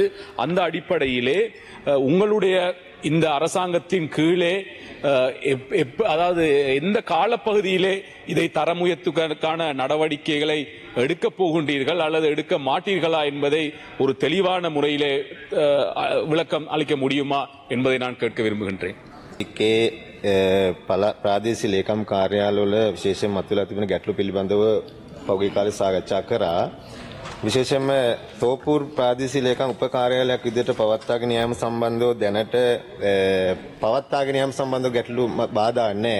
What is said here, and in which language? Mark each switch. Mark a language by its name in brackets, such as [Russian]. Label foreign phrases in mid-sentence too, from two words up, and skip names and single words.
[Tamil] அந்த அடிப்படையிலே உங்களுடைய இந்த அரசாங்கத்தின் கீழே எந்த காலப்பகுதியிலே இதை தரம் உயர்த்துவதற்கான நடவடிக்கைகளை எடுக்கப் போகின்றீர்கள் அல்லது எடுக்க மாட்டீர்களா என்பதை ஒரு தெளிவான முறையிலே விளக்கம் அளிக்க முடியுமா என்பதை நான் கேட்க விரும்புகின்றேன். [Sinhala] ප්‍රාදේශීය ලේකම් කාර්යාලවල විශේෂයෙන් මතුවලා තිබෙන ගැටලු පිළිබඳව පෞද්ගලික කාලේ සාකච්ඡා කරා. විශේෂයෙන්ම තෝපූර් ප්‍රාදේශීය ලේකම් උප කාර්යාලයක් විදිහට පවත්වාගෙන යාම සම්බන්ධව දැනට පවත්වාගෙන යාම සම්බන්ධව ගැටලු බාධා නැහැ.